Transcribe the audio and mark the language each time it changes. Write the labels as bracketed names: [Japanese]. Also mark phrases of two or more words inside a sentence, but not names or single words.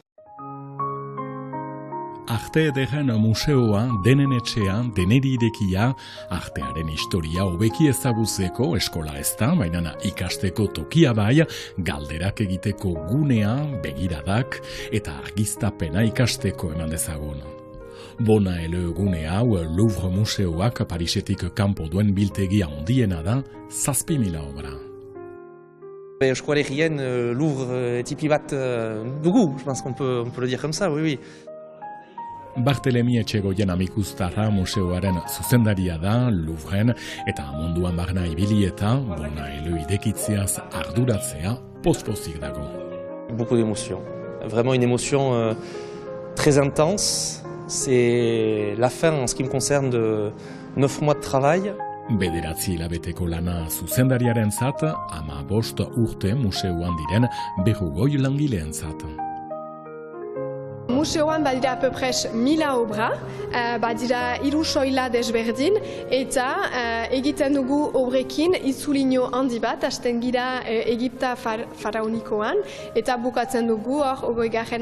[Basque] Arte Ederren museoa denen etxean, deneri irekia, artearen historia hobeki ezagutzeko eskola ez da, baina ikasteko tokia bai, galderak egiteko gunea, begiradak eta argiztapena ikasteko eman dezagun. Bonatelo gune hau Louvre museoak Parisetik kanpo duen biltegia handiena da, 7.000 obra. Euskualegien Louvre tipi bat dugu, [French] je pense qu'on peut le dire comme ça, oui. [Basque] Bartelemi Etxegoien amikustarra museoaren zuzendaria da Louvren eta munduan barna ibili eta Bonatelo idekitzeaz arduratzea pospozik dago. [French] Beaucoup d'émotions, vraiment une émotion très intense. C'est la fin en ce qui me concerne de 9 mois de travail. [Basque] Bederatzi hilabeteko lana zuzendariarentzat, 15 urte museoan diren 40 langileentzat. Museoan badira apeprez 1000 obra, badira 3 soila desberdin, eta egiten dugu obrekin itzulino handi bat, hasten gira Egipta faraonikoan, eta bukatzen dugu hor 20.